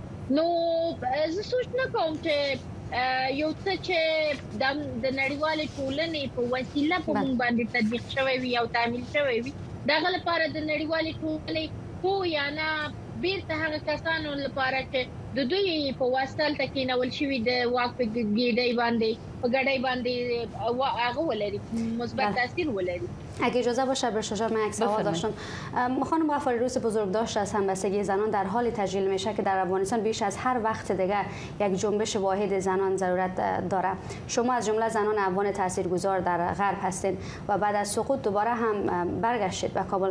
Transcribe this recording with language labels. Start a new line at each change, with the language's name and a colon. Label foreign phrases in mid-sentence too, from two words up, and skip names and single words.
Pashto: نو زه سوچ نه کوم چې یو څه چې د نړیوالې ټولنې په وسیله په موږ باندې تطبیق شوی وي او تعمیل شوی وي، دغه لپاره د نړیوالې ټولنې خو یا نه بیرته هغه کسانو لپاره چې د دوی په واسطه تکینول شوی د واک په ګډۍ باندې هغه ولري مثبت تاثیر ولري.
Persian: اگه اجازه باشه به شجاع من یک سوال داشتم. خانم غفاری، روز بزرگداشت از همبستگی زنان در حال تجلیل میشه که در افغانستان بیش از هر وقت دیگه یک جنبش واحد زنان ضرورت داره. شما از جمله زنان افغان تاثیرگذار در غرب هستین و بعد از سقوط دوباره هم برگشتید به کابل.